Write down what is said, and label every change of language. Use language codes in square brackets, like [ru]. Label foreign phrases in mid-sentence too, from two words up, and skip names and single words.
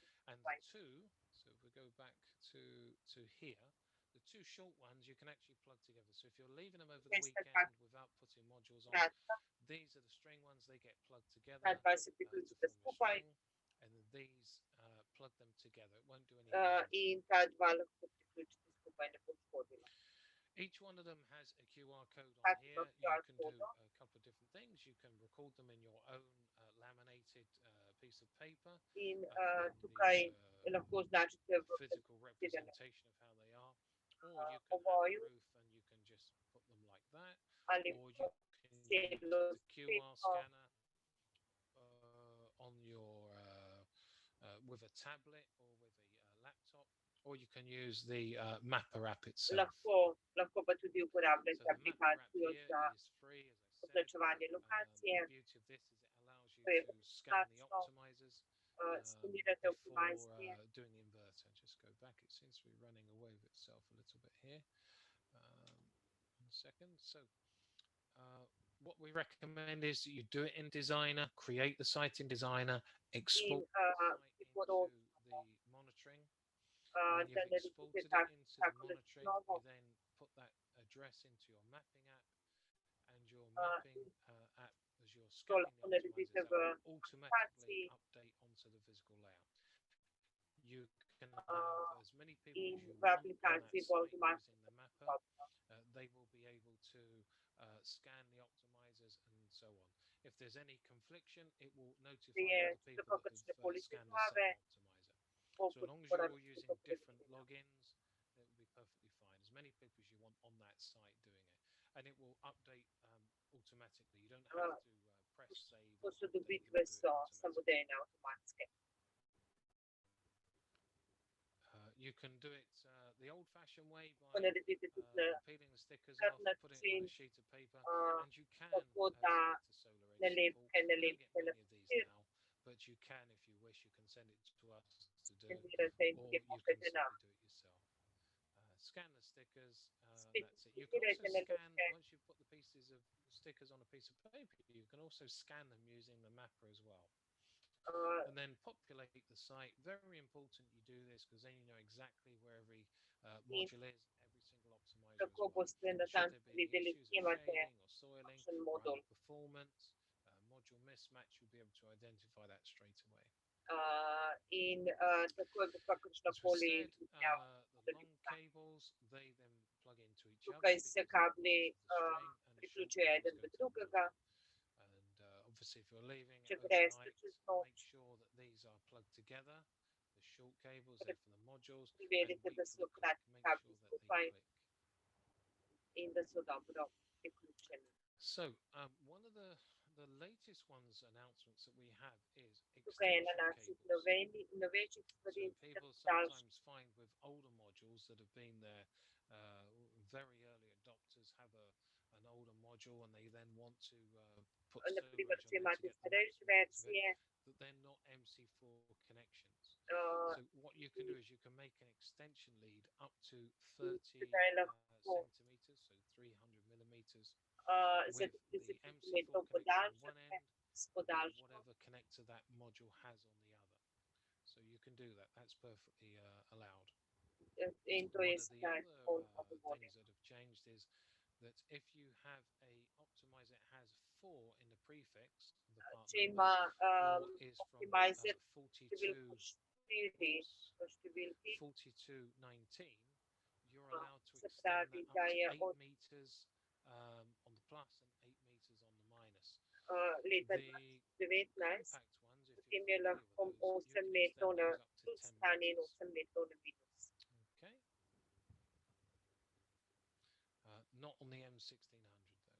[en] And the two, so if we go back to here, the two short ones you can actually plug together. So if you're leaving them over the weekend without putting modules on, these are the string ones, they get plugged together to form a string. and then these plug them together. It won't do any harm to in them. [sl] ta dva lahko priključite skupaj, ne bo škodilo. [en] Each one of them has a QR code on [sl] Vsak ima [en] here. You [sl] QR [en] can do [sl] kodo [en] a couple of different things. You can record them in your own laminated piece of paper in [sl] in tukaj [en] the [sl] lahko označite v [en] physical [sl] besedilnem [en] representation of how they are, or you can have a [sl] ovoju [en] roof and you can just put them like that, [sl] ali [en] or you [sl] pa [en] can use the [sl] celo [en] QR [sl] streho. [en] scanner on your with a tablet or with a laptop, or you can use the mapper app itself. [sl] Lahko pa tudi [en] So [sl] uporabljate [en] the mapper app [sl] aplikacijo [en] here [sl] za [en] is free, as I said. [sl] označevanje lokacije. [en] The beauty of this is it allows you [sl] To je [en] to scan the [sl] brezplačno. [en] optimizers [sl] Skenirate [en] before [sl] optimizerje. [en] doing the inverter. Just go back. It seems to be running away with itself a little bit here. 1 second. So what we recommend is that you do it in Designer, create the site in Designer, export the site into the monitoring. When [sl] Da [en] you've [sl] naredite [en] exported it into the [sl] tako [en] monitoring, [sl] zasnovo. [en] you then put that address into your mapping app, and your mapping app, as you're [sl] To [en] scanning [sl] lahko [en] the [sl] naredite [en] optimizers, [sl] v [en] that will automatically [sl] aplikaciji [en] update onto the physical layout. You can have as many people [sl] in [en] as you [sl] v [en] want on that [sl] aplikaciji bo [en] site [sl] avtomatsko [en] using the mapper. [sl] dostopno. [en] They will be able to scan the optimizers and so on. If there's any confliction, it will notify [sl] Je, [en] all the [sl] če so [en] people that [sl] kakršne [en] have [sl] koli [en] scanned the [sl] težave, [en] same optimizer. [sl] bo [en] So as long as [sl] uporabnik [en] you're using [sl] to [en] different [sl] preveril. [en] logins, it will be perfectly fine. As many people as you want on that site doing it, and it will update automatically. You don't have to press save or update. It [sl] Posodobitve [en] will do it [sl] so [en] automatically. [sl] samodejne, avtomatske. [en] You can do it the old-fashioned way [sl] To [en] by [sl] naredite tudi na [en] peeling the stickers [sl] tak [en] off, put it on [sl] način, [en] a sheet of paper, uh, and you can [sl] tako da [en] send it to SolarEdge [sl] nalepke [en] simple. We don't get [sl] nalepite na [en] many of these [sl] papir, [en] now, but you can, if you wish, you can send it to us to do, [sl] skenirate in [en] or [sl] tudi [en] you can [sl] pošljete [en] simply [sl] nam. [en] do it yourself. Scan the stickers, [sl] Spet [en] that's it. You can also [sl] skenirajte [en] scan, [sl] nalepke. [en] once you've put the pieces of stickers on a piece of paper, you can also scan them using the mapper as well. And then populate the site. Very important you do this, because then you know exactly where every module is, every single optimizer as [sl] Tako [en] well. [sl] boste [en] Should [sl] natančno [en] there be any [sl] videli, [en] issues [sl] kje [en] of [sl] imate [en] shading or soiling [sl] kakšen [en] or [sl] modul. [en] underperformance, module mismatch, you'll be able to identify that straight away. [sl] In takoj bo kakršna [en] As we [sl] koli [en] said, [sl] izmenjava [en] the long cables, they then plug into each other [sl] Tukaj [en] because [sl] se [en] they're part [sl] kabli [en] of the string, and the short [sl] priključijo [en] cables [sl] eden [en] go [sl] v [en] to the [sl] drugega. [en] middle. And obviously, if you're leaving [sl] Če [en] it [sl] greste [en] overnight, [sl] čez [en] make [sl] noč, [en] sure that these are plugged together. The short cables, [sl] Torej, [en] they're for the modules, and [sl] preverite, [en] wait [sl] da [en] for [sl] so [en] the click. [sl] kratki [en] Make [sl] kabli [en] sure that they [sl] skupaj [en] click. [sl] in da so dobro priključeni. [en] So, one of the latest ones announcements that we have is [sl] Tukaj je ena [en] extension [sl] naših [en] cables. [sl] novejših stvari, [en] So people [sl] daljši. [en] sometimes find with older modules that have been there, very early adopters have an older module and they then want to put [sl] Naprimer, [en] SolarEdge [sl] če [en] on there to [sl] imate [en] get the [sl] starejše [en] maximum out of it, [sl] verzije, [en] that they're not MC4 connections. uh, So what you can do is you can make an extension lead up to 30 [sl] sedaj lahko [en] centimeters, so 300 millimeters, [sl] za [en] with the [sl] 30 [en] MC4 [sl] cm [en] connection on one [sl] podaljšate [en] end, [sl] s [en] and [sl] podaljškom. [en] whatever connector that module has on the other. So you can do that. That's perfectly allowed. [sl] In to [en] One [sl] je [en] of the [sl] sedaj [en] other [sl] polno [en] things [sl] dovoljeno. [en] that have changed is that if you have a optimizer that has 4 in the prefix, the part [sl] Če [en] number, [sl] ima [en] or is from [sl] optimizer [en] 42, [sl] številko 4 [en] oops, [sl] v številki, [en] 4219, you're allowed to [sl] se [en] extend [sl] pravi, [en] that [sl] da [en] up to [sl] je [en] 8 [sl] od [en] meters on the plus and 8 meters on the minus. [sl] leta [en] The [sl] 2019, [en] compact ones, if [sl] potem [en] you're [sl] je [en] familiar [sl] lahko [en] with those, you [sl] 8 [en] can [sl] metrov [en] extend [sl] na [en] those up to [sl] plus [en] 10 [sl] strani in [en] meters. [sl] 8 metrov na minus. [en] Okay. Not on the M1600 though.